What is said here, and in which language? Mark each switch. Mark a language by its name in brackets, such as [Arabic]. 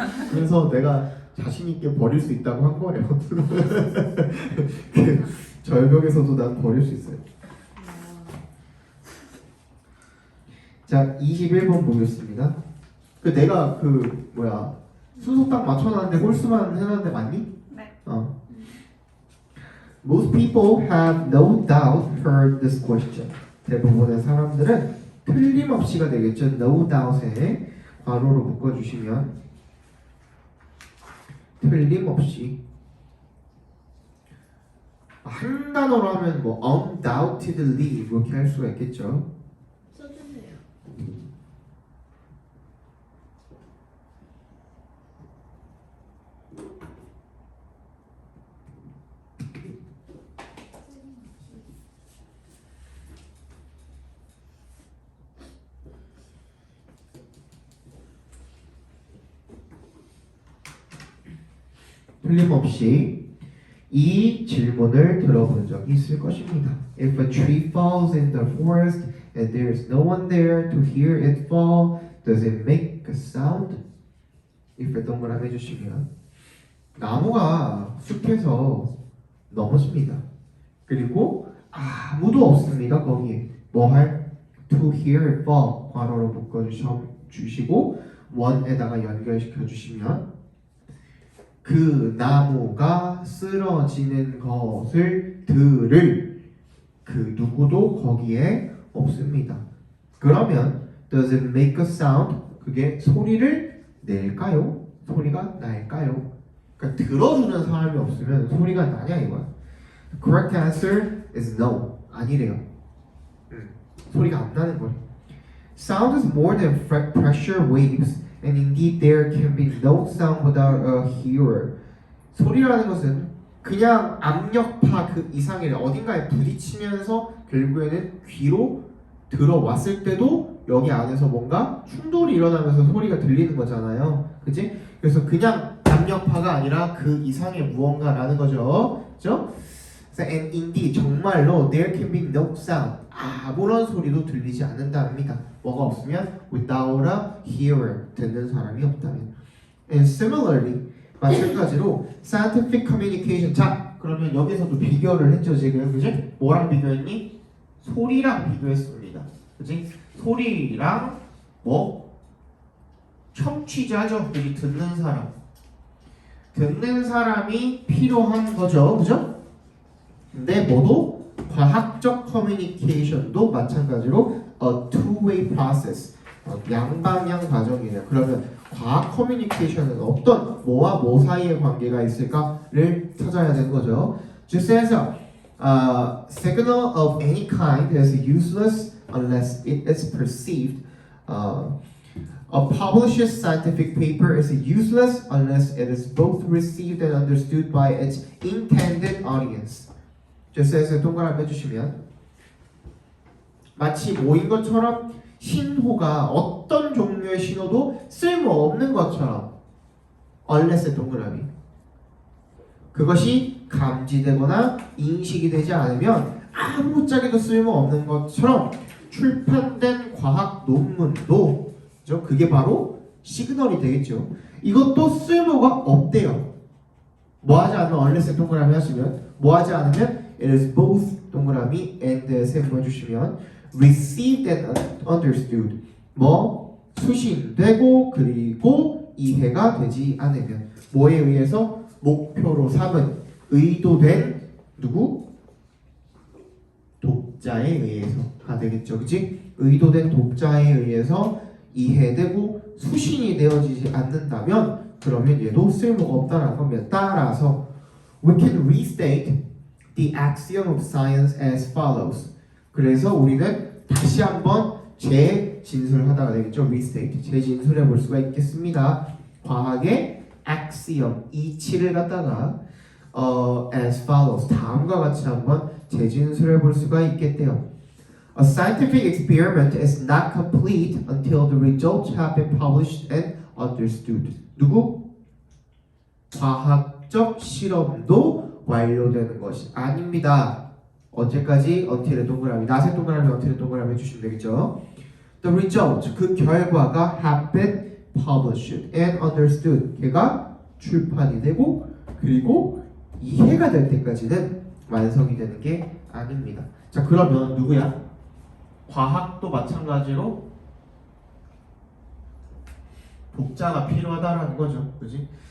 [Korean] 그래서 내가 자신 있게 버릴 수 있다고 한 거예요. 그 절벽에서도 난 버릴 수 있어요. 자, 21번 보겠습니다. 그 내가 그 뭐야 순서 딱 맞춰놨는데 홀수만 해놨는데 맞니? 네. [English] Most people have no doubt heard this question. [Korean] 대부분의 사람들은 틀림없이가 되겠죠. [English] No doubt [Korean] 에 괄호로 묶어주시면 틀림없이. 한 단어로 하면 뭐 undoubtedly 이렇게 할 수가 있겠죠. 써주세요. 틀림없이 이 질문을 들어본 적이 있을 것입니다. [English] If a tree falls in the forest and there is no one there to hear it fall, does it make a sound? [Korean] if 동그라미 해주시면 나무가 숲에서 넘어집니다. 그리고 아무도 없습니다. 거기에 뭐 할? [English] To hear it fall [Korean] 괄호로 묶어주시고 one에다가 연결시켜 주시면 그 나무가 쓰러지는 것을 들을 그 누구도 거기에 없습니다. 그러면 [English] does it make a sound? [Korean] 그게 소리를 낼까요? 소리가 날까요? 그러니까 들어주는 사람이 없으면 소리가 나냐 이거야. [English] The correct answer is no. [Korean] 아니래요. 소리가 안 나는 거래. [English] Sound is more than pressure waves. And indeed there can be no sound without a hearer. [Korean] 소리라는 것은 그냥 압력파 그 이상의 어딘가에 부딪히면서 결국에는 귀로 들어왔을 때도 여기 안에서 뭔가 충돌이 일어나면서 소리가 들리는 거잖아요. 그치? 그래서 그냥 압력파가 아니라 그 이상의 무언가라는 거죠. 그죠? [English] And indeed [Korean] 정말로 [English] there can be no sound. [Korean] 아무런 소리도 들리지 않는답니다. 뭐가 없으면 [English] without a hearer [Korean] 듣는 사람이 없다면. [English] And similarly [Korean] 마찬가지로 [English] scientific communication. [Korean] 자 그러면 여기서도 비교를 했죠 지금. 그지? 뭐랑 비교했니? 소리랑 비교했습니다. 그지? 소리랑 뭐? 청취자죠. 여기 듣는 사람. 듣는 사람이 필요한 거죠. 그죠? 근데 뭐도 과학적 커뮤니케이션도 마찬가지로 [English] a two-way process [Korean] 양방향 과정이에요. 그러면 과학 커뮤니케이션은 어떤 뭐와 뭐 사이의 관계가 있을까를 찾아야 되는 거죠. 주세에서 [English] signal of any kind is useless unless it is perceived. A published scientific paper is useless unless it is both received and understood by its intended audience. [Korean] 주세에서 동그라미 해주시면 마치 모인 것처럼 신호가 어떤 종류의 신호도 쓸모없는 것처럼 unless 동그라미 그것이 감지되거나 인식이 되지 않으면 아무짝에도 쓸모없는 것처럼 출판된 과학 논문도 그게 바로 시그널이 되겠죠. 이것도 쓸모가 없대요. 뭐하지 않으면 unless 동그라미 하시면 뭐하지 않으면 [English] it is both [Korean] 동그라미 and 세모 해주시면 [English] received and understood [Korean] 뭐 수신되고 그리고 이해가 되지 않으면 뭐에 의해서 목표로 삼은 의도된 누구? 독자에 의해서가 되겠죠. 그치? 의도된 독자에 의해서 이해되고 수신이 되어지지 않는다면 그러면 얘도 쓸모가 없다라는 겁니다. [English] 따라서 we can restate the axiom of science as follows. [Korean] 그래서 우리는 다시 한번 제 재진술하다가 되겠죠. restate 재진술해 볼 수가 있겠습니다. 과학의 axiom 이치를 갖다가 [English] as follows [Korean] 다음과 같이 한번 재진술해 볼 수가 있겠대요. [English] A scientific experiment is not complete until the results have been published and understood. [Korean] 누구? 과학적 실험도 완료되는 것이 아닙니다. 언제까지? until의 동그라미, not의 동그라미, until의 동그라미 해주시면 되겠죠. [English] The result, [Korean] 그 결과가 [English] have been published and understood. [Korean] 걔가 출판이 되고 그리고 이해가 될 때까지는 완성이 되는 게 아닙니다. 자, 그러면 누구야? 과학도 마찬가지로 독자가 필요하다라는 거죠. 그지?